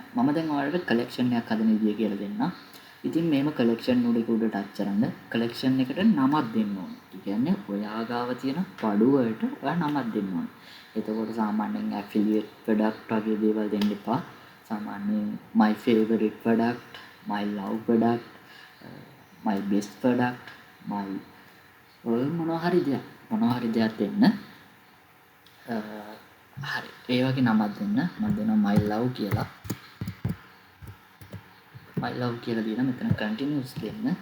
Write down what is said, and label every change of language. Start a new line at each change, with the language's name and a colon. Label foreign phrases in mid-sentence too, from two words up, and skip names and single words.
Sinhala: මම දැන් ඔයාලට collection එකක් හදන විදිය කියලා දෙන්නම්. ඉතින් මේම collection එක උඩ touch කරන්න collection එකට නමක් දෙන්න ඕනේ. ඒ කියන්නේ ඔයා ගාව තියෙන බඩු වලට ඔයා නමක් දෙන්න ඕනේ. එතකොට සාමාන්‍යයෙන්
English: affiliate product
Sinhala: වගේ දේවල් දෙන්න එපා. සාමාන්‍යයෙන්
English: my favorite product, my love product, my best product, my
Sinhala: ඔය මොනවා හරි දෙයක් දෙන්න. හරි. ඒ වගේ නමක් දෙන්න. මම දෙනවා
English: my love
Sinhala: කියලා.
English: my love
Sinhala: කියලා දීලා මෙතන continuous දෙන්න.